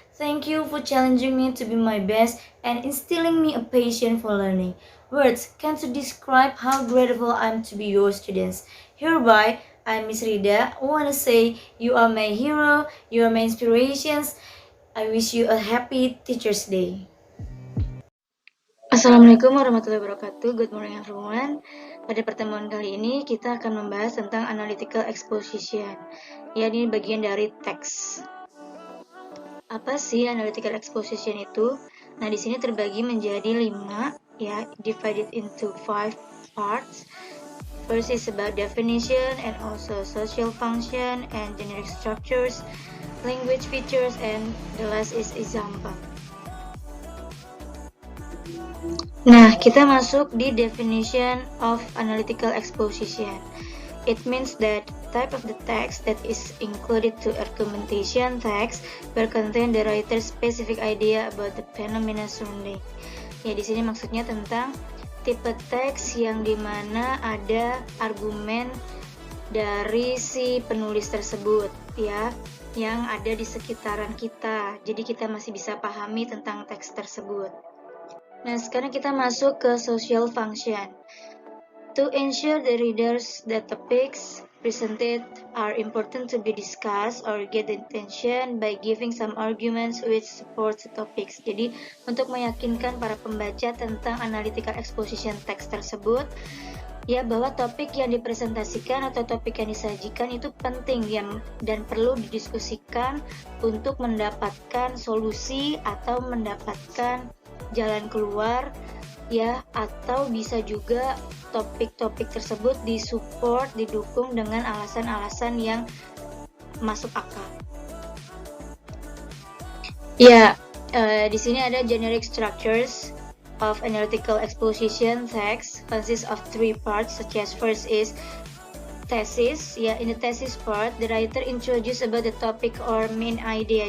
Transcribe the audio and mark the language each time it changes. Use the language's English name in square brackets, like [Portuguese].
[English] Thank you for challenging me to be my best and instilling me a passion for learning. Words can't describe how grateful I'm to be your students. Hereby, I'm Miss Rida. I want to say you are my hero, you are my inspirations. I wish you a happy Teacher's Day. [Arabic] Assalamualaikum warahmatullahi wabarakatuh. [English] Good morning everyone. [Indonesian] Pada pertemuan kali ini kita akan membahas tentang analytical exposition. Ya, ini bagian dari teks. Apa sih analytical exposition itu? Nah, di sini terbagi menjadi 5, ya, [English] divided into 5 parts. First is about definition and also social function and generic structures, language features, and the last is example. [Indonesian] Nah, kita masuk di definition of analytical exposition. [English] It means that type of the text that is included to argumentation text where contain the writer's specific idea about the phenomena surrounding. [Indonesian] Ya, di sini maksudnya tentang tipe teks yang dimana ada argumen dari si penulis tersebut, ya, yang ada di sekitaran kita. Jadi kita masih bisa pahami tentang teks tersebut. Nah, sekarang kita masuk ke social function. [English] To ensure the readers that topics presented are important to be discussed or get attention by giving some arguments which support the topics. [Indonesian] Jadi, untuk meyakinkan para pembaca tentang analytical exposition text tersebut, ya, bahwa topik yang dipresentasikan atau topik yang disajikan itu penting dan perlu didiskusikan untuk mendapatkan solusi atau mendapatkan jalan keluar, ya, atau bisa juga topik-topik tersebut disupport, didukung dengan alasan-alasan yang masuk akal. Ya, di sini ada [English] generic structures of analytical exposition text consists of 3 parts, such as first is thesis. Ya, in the thesis part, the writer introduce about the topic or main idea.